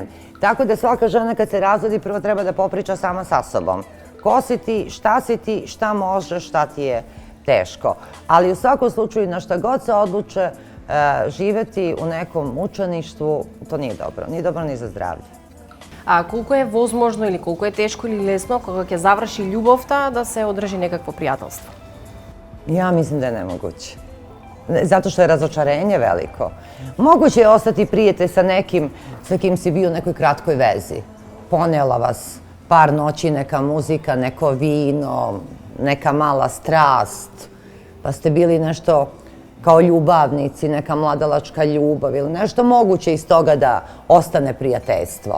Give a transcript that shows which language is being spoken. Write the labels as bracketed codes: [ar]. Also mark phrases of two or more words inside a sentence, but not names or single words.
[sr] Tako da svaka žena kad se razvodi prvo treba da popriča sama sa sobom. Ko si ti, šta možeš, šta ti je teško. Ali u svakom slučaju na šta god se odluče živeti u nekom mučeništvu, to nije dobro. Nije dobro ni za zdravlje. [mk] А колку е возможно или колку е тешко или лесно кога ќе заврши љубовта да се одржи некакво пријателство? [sr] Ja mislim da je nemoguće. Zato što je razočarenje veliko. Moguće je ostati prijatelj sa nekim sa kim si bio u nekoj kratkoj vezi. Ponela vas par noći neka muzika, neko vino, neka mala strast, pa ste bili nešto kao ljubavnici, neka mladalačka ljubav ili nešto moguće iz toga da ostane prijateljstvo.